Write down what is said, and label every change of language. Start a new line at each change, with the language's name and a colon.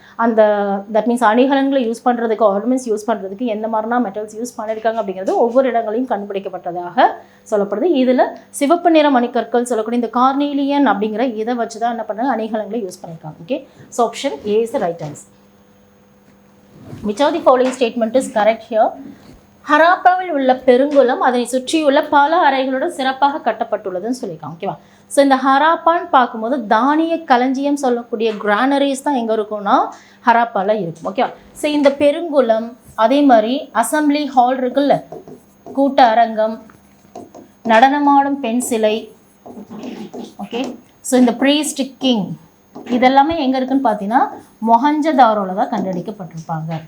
Tamil: அந்த
English: that means
Tamil: அணிகலன்களை use பண்ணுறதுக்கு ornaments use பண்ணுறதுக்கு எந்த மாதிரினா மெட்டல்ஸ் யூஸ் பண்ணியிருக்காங்க அப்படிங்கிறது ஒவ்வொரு இடங்களையும் கண்டுபிடிக்கப்பட்டதாக சொல்லப்படுது. இதில் சிவப்பு நிற மணிக்கற்கள் சொல்லக்கூடிய இந்த கார்னீலியன் அப்படிங்கிற இதை வச்சு தான் என்ன பண்ணாங்க அணிகலன்களை யூஸ் பண்ணியிருக்காங்க.
English: Okay, so option A is the right answer. Which of the following statement is correct here?
Tamil: ஹராப்பாவில் உள்ள பெருங்குளம் அதனை சுற்றியுள்ள பல அறைகளுடன் சிறப்பாக கட்டப்பட்டுள்ளதுன்னு சொல்லியிருக்காங்க. ஓகேவா? ஸோ இந்த ஹராப்பான்னு பார்க்கும்போது தானிய களஞ்சியம் சொல்லக்கூடிய கிரானரிஸ் தான் எங்கே இருக்கும்னா ஹராப்பாவில் இருக்கும். ஓகேவா? ஸோ இந்த பெருங்குளம், அதே மாதிரி அசம்பிளி ஹால் இருக்குல்ல, கூட்ட அரங்கம், நடனமாடும் பெண் சிலை, ஓகே, ஸோ இந்த ப்ரீஸ்ட் கிங், இதெல்லாமே எங்கே இருக்குன்னு பார்த்தீங்கன்னா மொஹஞ்சதாரோவில் தான் கண்டடிக்கப்பட்டிருப்பாங்க.